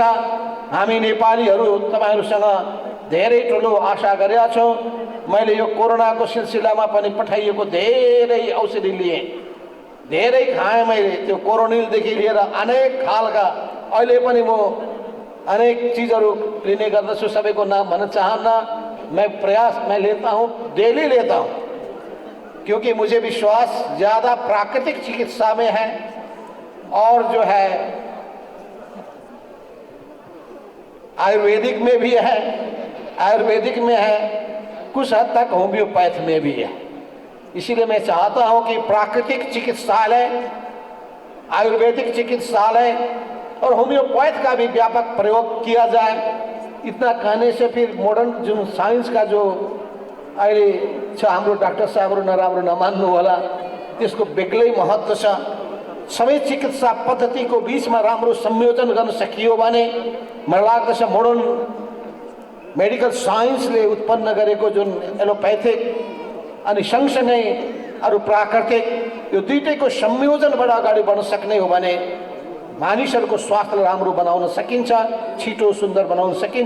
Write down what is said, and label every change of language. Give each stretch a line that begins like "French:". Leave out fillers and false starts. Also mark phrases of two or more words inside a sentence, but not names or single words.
Nepali: हामी नेपालीहरू तपाईहरुसँग धेरै ठुलो आशा गरेका छौँ। मैले यो कोरोनाको सिलसिलामा पनि पठाइएको धेरै औषधि लिएँ, धेरै खाएँ मैले, त्यो कोरोनिलदेखि लिएर अनेक खालका, अहिले पनि म अनेक चीज़हरू लेने गर्दछु, सबैको नाम भन्न चाहन्न।
Hindi: मैं लेता हूँ, डेली लेता हूँ, क्योंकि मुझे विश्वास ज़्यादा प्राकृतिक चिकित्सा में है और जो है आयुर्वेदिक में भी है, आयुर्वेदिक में है, कुछ हद तक होम्योपैथ में भी है। इसीलिए मैं चाहता हूं कि प्राकृतिक चिकित्सालय, आयुर्वेदिक चिकित्सालय और होम्योपैथ का भी व्यापक प्रयोग किया जाए। इतना कहने से फिर मोडर्न जो साइंस का जो
Nepali: अहिले छ हाम्रो डाक्टर साहबहरु नराम्रो नमान्नु होला, त्यसको बेग्लै महत्त्व छ। सबै चिकित्सा पद्धतिको बिचमा राम्रो संयोजन गर्न सकियो भने मलाई लाग्दछ
English: modern medical
Nepali: साइन्सले उत्पन्न गरेको जुन एलोप्याथिक अनि सँगसँगै अरू प्राकृतिक यो दुईटैको संयोजनबाट अगाडि बढ्न सक्ने हो भने मानिसहरूको स्वास्थ्यलाई राम्रो बनाउन सकिन्छ, छिटो सुन्दर बनाउन सकिन्छ।